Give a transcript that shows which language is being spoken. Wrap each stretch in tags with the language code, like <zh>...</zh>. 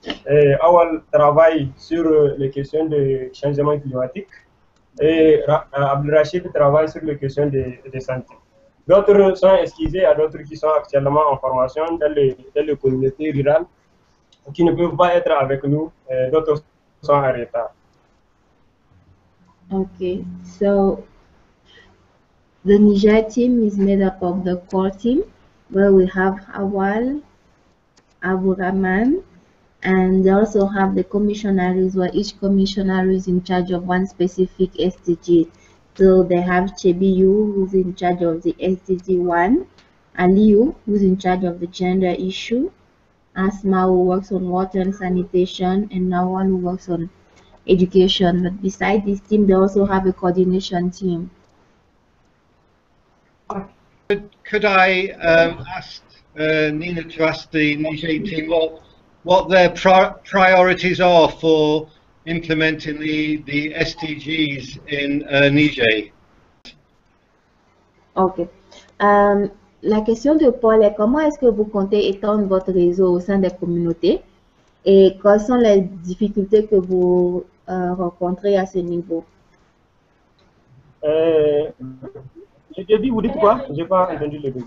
<fr>Et Awal travaille sur les questions de changement climatique. Et Abdelrachid travaille sur les questions de santé. D'autres sont excusés, à d'autres qui sont actuellement en formation dans les communautés rurales, qui ne peuvent pas être avec nous, d'autres sont en retard.</fr> <en>Okay, so the Niger team is made up of the core team, where we have Awal, Abu Rahman, and they also have the commissionaries, where each commissioner is in charge of one specific SDG. So they have Chebiyu, who's in charge of the SDG 1, Aliyu, who's in charge of the gender issue, Asma, who works on water and sanitation, and Nawal, who works on education. But besides this team, they also have a coordination team. Could I ask Nina to ask the Niger team what their priorities are for implementing the SDGs in Niger? Okay.</en> <fr>La question de Paul est comment est-ce que vous comptez étendre votre réseau au sein des communautés et quelles sont les difficultés que vous rencontrez à ce niveau? Le début, vous dites quoi? Je n'ai pas entendu le début.</fr>